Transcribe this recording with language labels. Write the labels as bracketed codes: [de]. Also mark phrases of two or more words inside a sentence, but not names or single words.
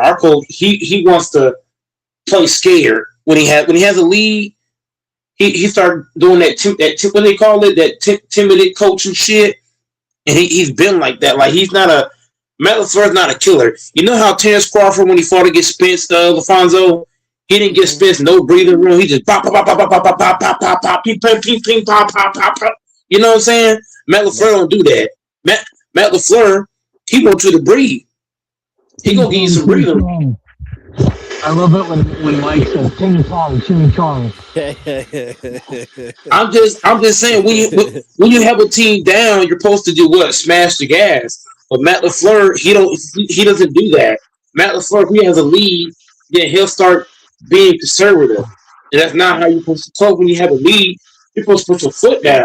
[en] Our coach he wants to play scared when he has a lead. He started doing that what they call it, that timid coaching shit, and he's been like that. Like he's not a Matt LaFleur's not a killer. You know how Terrence Crawford when he fought against Spence, Alfonso, he didn't get Spence no breathing room. He just pop pop pop pop pop pop pop pop pop pop ping ping ping ping pop pop pop pop. You know what I'm saying? Matt LaFleur don't do that. Matt LaFleur, he wants you to breathe. He gonna give you some breathing room. I love it when Mike says ching chong, ching chong. I'm just saying when you have a team down, you're supposed to do what? Smash the gas. But Matt LaFleur, he doesn't do that. Matt LaFleur, if he has a lead, then he'll start being conservative. And that's not how you're supposed to talk when you have a lead. You're supposed to put your foot down.